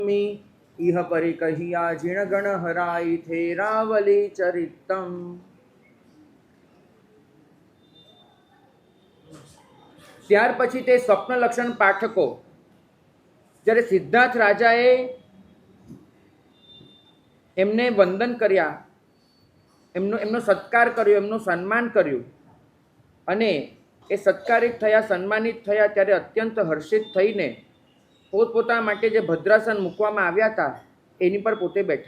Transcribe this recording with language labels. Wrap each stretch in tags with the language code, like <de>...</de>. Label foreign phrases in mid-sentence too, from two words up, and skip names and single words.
<pra>इह परि कहिया जिण गण हराई थे रावली चरितम।</pra> <gu>ત્યાર પછી તે સ્વપ્ન લક્ષણ પાઠકો જ્યારે સિદ્ધાર્થ રાજાએ એમને વંદન કર્યા, એમનો સત્કાર કર્યો, એમનું સન્માન કર્યું અને એ સત્કારિત થયા, સન્માનિત થયા ત્યારે અત્યંત હર્ષિત થઈને પોતપોતાના માટે જે ભદ્રાસન મૂકવામાં આવ્યા હતા એની પર પોતે બેઠા.</gu>